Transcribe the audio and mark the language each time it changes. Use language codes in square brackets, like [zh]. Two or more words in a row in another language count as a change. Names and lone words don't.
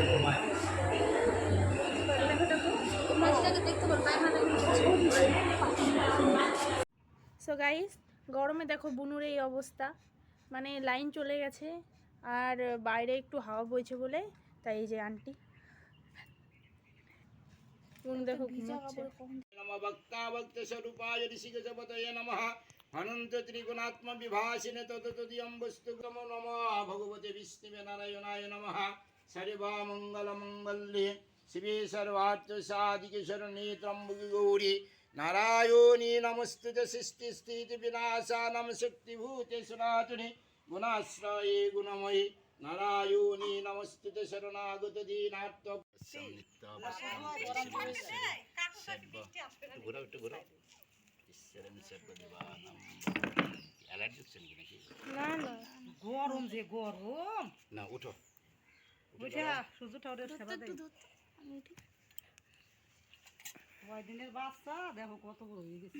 [en] So guys, [bn] গরমে দেখো বুনুর এই অবস্থা, মানে লাইন চলে গেছে আর বাইরে একটু হাওয়া বইছে বলে, তাই এই যে আন্টি বুনু দেখো ঘুমাচ্ছে। [sa] नमः भक्ताभक्तस्वरूपाय ऋषिकेशपतये नमः अनन्त त्रिगुणात्म विभासिने तत्तदीयं वस्तु नमो नमः भगवते विष्णुवे नारायणाय नमः सर्वमङ्गलमङ्गल्ये शिवे सर्वार्थ साधिके शरण्ये त्र्यम्बके गौरी नारायणी नमस्तुते सृष्टिस्थिति विनाशानां शक्तिभूते सनातने गुणाश्रये गुणमयी नारायणी नमस्तुते शरणागत दीनार्थ [bn] গরম যে গরম, না উঠো বুঝা শুধু ঠাউরের সেবা দেয়। কয়দিনের বাচ্চা দেখো কত বড় হয়ে গেছে।